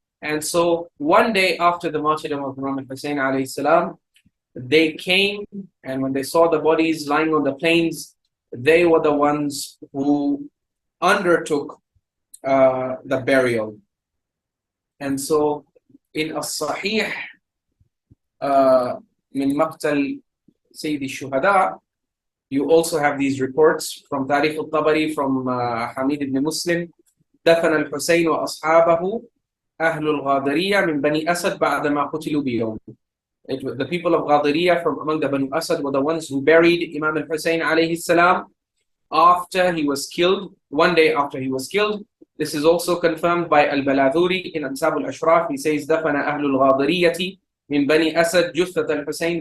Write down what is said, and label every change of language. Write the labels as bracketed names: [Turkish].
[English] And so one day after the martyrdom of Imam Hussein alayhi salam, they came, and when they saw the bodies lying on the plains, they were the ones who undertook the burial. And so in As-Sahih min Maqtal Sayyid al-Shuhada, you also have these reports from Tarikh al-Tabari, from Hamid ibn Muslim. [Arabic] دفن الحسين وأصحابه أهل الغاضرية من بني أسد بعدما قتلوا بيوم. [English] The people of Ghadiriya from among the Banu Asad were the ones who buried Imam al-Hussein alayhi salam after he was killed, one day after he was killed. This is also confirmed by Al-Baladhuri in Ansab al-Ashraf. He says, [Arabic] دفن أهل الغاضرية من بني أسد جثة الحسين.